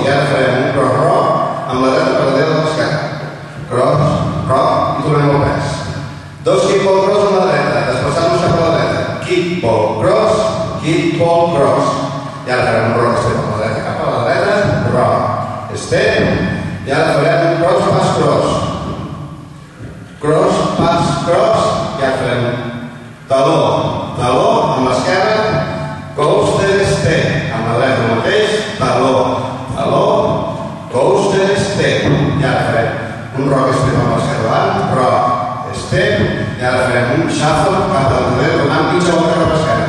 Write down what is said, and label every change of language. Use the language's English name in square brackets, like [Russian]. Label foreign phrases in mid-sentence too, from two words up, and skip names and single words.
[Catalan] I ara farem un [English] cross rock [Catalan] amb la dreta paral·lela a l'esquerra. [English] Cross, rock [Catalan] i tornem al pes. 2 [English] kickball cross [Catalan] amb la dreta, desplaçant-nos cap a la dreta. [English] Kickball cross, kickball cross. [Catalan] I ara farem un [English] rock step [Catalan] a la dreta cap a la dreta, [English] rock step. [Catalan] I ara farem un [English] cross, pass, cross. Cross, pass, cross. [Catalan] I ara farem taló, taló amb l'esquerra, [English] coaster step. [Catalan] Amb la dreta el mateix, taló, taló, [English] coaster step. [Catalan] I ara farem un [English] rock step [Catalan] amb l'esquerra davant, [English] rock step. [Catalan] I ara farem un shuffle cap a la dreta, donant mitja volta cap a l'esquerra.